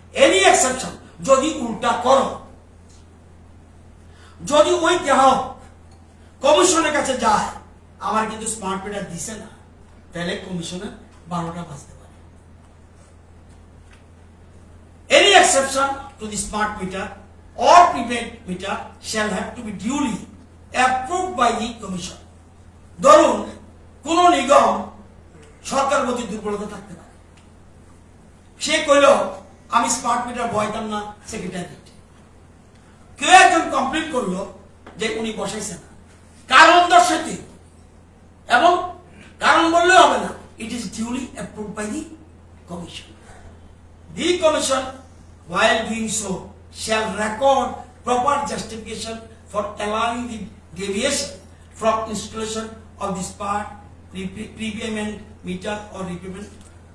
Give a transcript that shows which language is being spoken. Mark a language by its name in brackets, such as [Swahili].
[English] Any exception [Bangla] যদি উল্টা করো, যদি ওই গ্রাহক কমিশনের কাছে যায় আমার কিন্তু স্মার্ট মিটার দিছে না, তাহলে কমিশনের 12টা বাজতে পারে। [English] Any exception to the smart meter or prepaid meter shall have to be duly approved by the commission. [Bangla] ধরুন কোন নিগম সরকার প্রতি দুর্বলতা থাকতে পারে, সে কইল আমি স্মার্ট মিটার বসাইতাম না সেক্রেটারি, কেউ একজন কমপ্লেন করলো যে উনি বসাইছেন না, কারণ দর্শাতে, এবং কারণ বললেও হবে না, [English] It is duly approved by the commission. The commission, while doing so, shall record proper justification for allowing the deviation from installation of the smart prepayment meter or repayment meter.